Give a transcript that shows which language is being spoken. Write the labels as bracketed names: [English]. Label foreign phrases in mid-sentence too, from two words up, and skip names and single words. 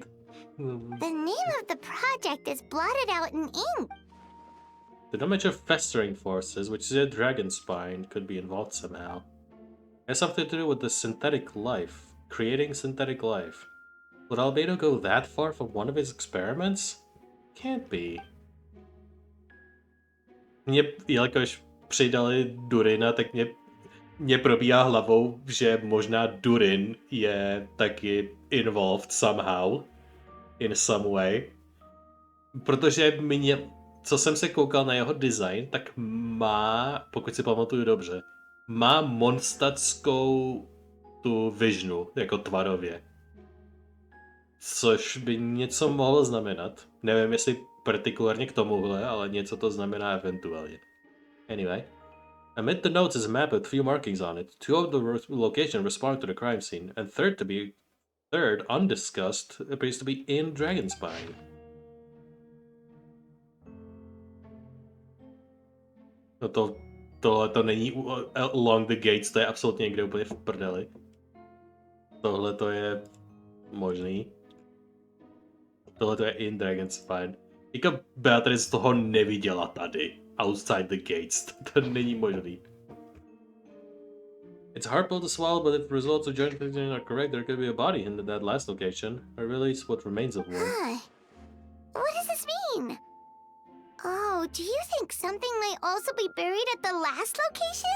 [English] The name of the project is blotted out in ink. The damage of festering forces, which is a dragon spine, could be involved somehow. It has something to do with the synthetic life. Creating synthetic life. Would Albedo go that far for one of his experiments? Can't be. [Czech] Jelikož přidali Durina, tak mě probíhá hlavou, že možná Durin je taky [English] involved somehow. In some way. [Czech] Protože co jsem se koukal na jeho design, tak má, pokud si pamatuju dobře, má monstatskou tu vižnu, jako tvarově. Což by něco mohlo znamenat. Nevím, jestli partikulárně k tomuhle, ale něco to znamená eventuálně. [English] Anyway. Amid the notes is a map with few markings on it. Two of the locations respond to the crime scene, and third, undiscussed, appears to be in Dragonspine. [Czech] No tohle to není [English] along the gates, [Czech] to je absolutně někde úplně v prdeli. Tohle to je možný. Tohle to je in Dragonspine. Jako Beatrice toho neviděla tady. [English] Outside the gates. [Czech] To není možný. [English] It's a hard pill to swallow, but if the results of joint testing are correct, there could be a body in that last location. Or really, it's what remains of one. Huh. What does this mean? Oh, do you think something might also be buried at the last location?